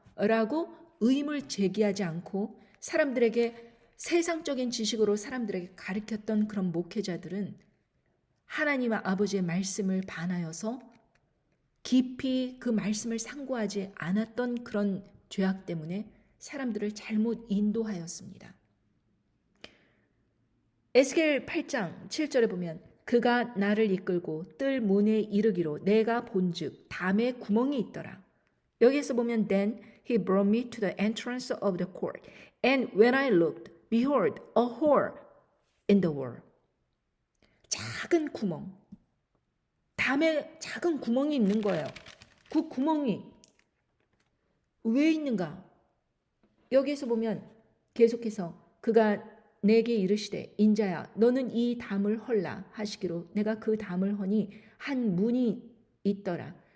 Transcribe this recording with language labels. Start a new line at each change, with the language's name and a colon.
Korean: 라고 의문을 제기하지 않고 사람들에게 세상적인 지식으로 사람들에게 가르쳤던 그런 목회자들은 하나님 아버지의 말씀을 반하여서 깊이 그 말씀을 상고하지 않았던 그런 죄악 때문에 사람들을 잘못 인도하였습니다. 에스겔 8장 7절에 보면 그가 나를 이끌고 뜰 문에 이르기로 내가 본즉 담에 구멍이 있더라. 여기에서 보면
English: then he brought me to the entrance of the court and when I looked behold a hole in the wall.
Korean: 작은 구멍, 담에 작은 구멍이 있는 거예요. 그 구멍이 왜 있는가? 여기에서 보면 계속해서 그가 내게 이르시되 인자야 너는 이 담을 헐라 하시기로 내가 그 담을 허니 한 문이 있더라.